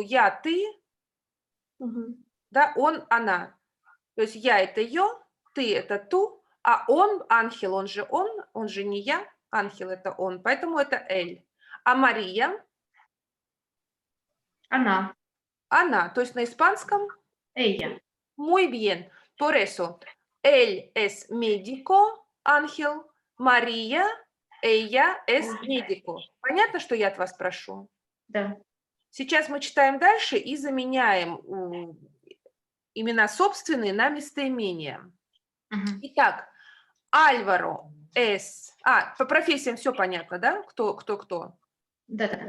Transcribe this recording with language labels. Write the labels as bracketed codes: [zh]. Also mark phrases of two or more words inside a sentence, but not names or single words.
[ru] Я, ты, да, он, она. То есть я – это ее, ты – это ту, а он, ангел, он же не я, ангел – это он, поэтому это эль. А Мария? Она. Она, то есть на испанском? [es] Ella. Muy bien. Por eso, él es médico, ángel, María, ella es médico. [ru] Понятно, что я от вас прошу? Да. Сейчас мы читаем дальше и заменяем имена собственные на местоимения. Итак, Альваро es... по профессиям все понятно, да? Кто? Да.